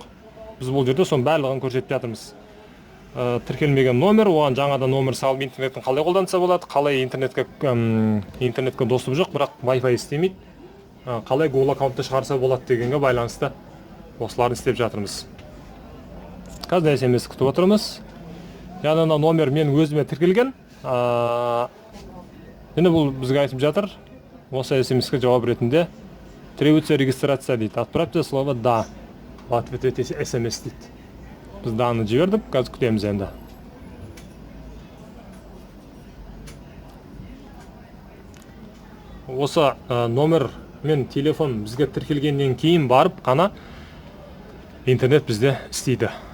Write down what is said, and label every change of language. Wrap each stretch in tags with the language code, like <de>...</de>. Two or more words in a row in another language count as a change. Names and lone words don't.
<kk>Біз бұл жерде соның барлығын көрсетіп жатырмыз. Тіркелмеген номер, оған жаңадан номер салып интернеттің қалай қолданса болады, қалай интернетке доступы жоқ, бірақ Wi-Fi істемейді, қалай Google аккаунтты шығарса болады дегенге байланысты осыларын істеп жатырмыз. Қазір SMS күтіп отырмыз. Яғни номер мен өзіме тіркелген. Енді бұл бізге айтып жатыр. Осы SMS-ке жауап ретінде</kk> <ru>требуется регистрация</ru> <kk>дейді.</kk> <ru>Отправьте слово «да». В ответ эти SMS дейді.</ru> <kk>Біз даны жібердік, қазір күтеміз енді. Осы номер мен телефон бізге тіркелгеннен кейін барып қана интернет бізде істейді.</kk>